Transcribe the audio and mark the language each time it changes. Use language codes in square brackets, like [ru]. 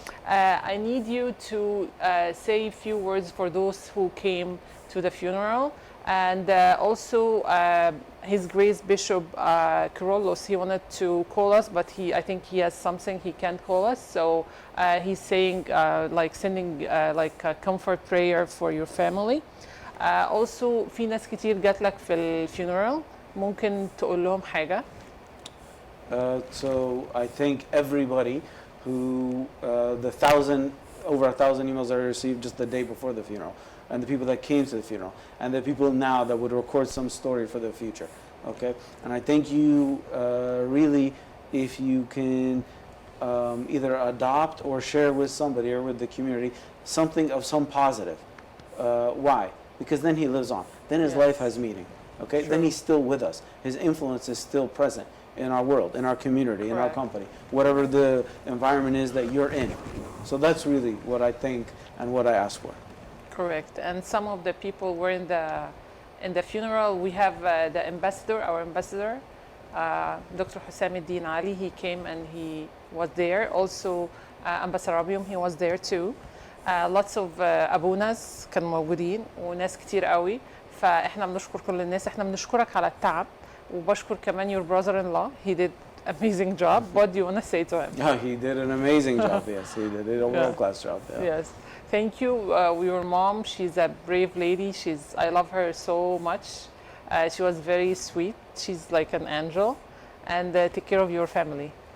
[en] I need you to say a few words for those who came to the funeral. And also, His Grace Bishop Kyrillos, he wanted to call us, but I think he has something he can't call us. So he's saying, sending a comfort prayer for your family. Also, [ar] في ناس كتير جات لك في الفينرال، ممكن تقول لهم حاجة؟ [en] So I thank everybody who, over 1,000 emails I received just the day before the funeral, and the people that came to the funeral, and the people now that would record some story for the future, okay? And I thank you really if you can either adopt or share with somebody or with the community something of some positive. Why? Because then he lives on. Then his life has meaning, okay? Sure. Then he's still with us. His influence is still present in our world, in our community, in our company, whatever the environment is that you're in. So that's really what I think and what I ask for. Correct. And some of the people were in the funeral. We have the ambassador, our ambassador, Dr. Hussam Eddin Ali. He came and he was there. Also, Ambassador Rabium, he was there too. Lots of [ar] أبوناس كانوا موجودين وناس كتير قوي. فإحنا بنشكر كل الناس. إحنا بنشكرك على التعب وبشكر كمان [en] your brother-in-law. He did amazing job. What do you want to say to him? Yeah, he did an amazing job. Yes, he did a world-class job. Yeah. Yes. Thank you. Your mom, she's a brave lady. I love her so much. She was very sweet. She's like an angel. And take care of your family.